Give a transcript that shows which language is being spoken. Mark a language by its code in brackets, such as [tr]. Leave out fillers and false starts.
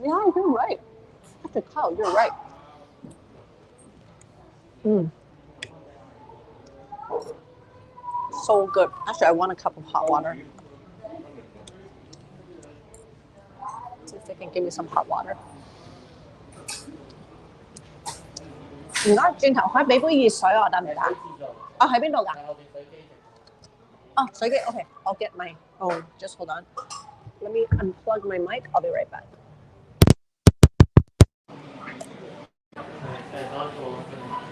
[en] Yeah, you're right. Dr. Kyle, you're right. So good. Actually, I want a cup of hot water. See if they can give me some hot water. [yue] 唔該，轉頭可以俾杯熱水我得唔得？哦，喺邊度㗎？哦，水機 [en] OK， I'll get my own. Just hold on. Let me unplug my mic. I'll be right back.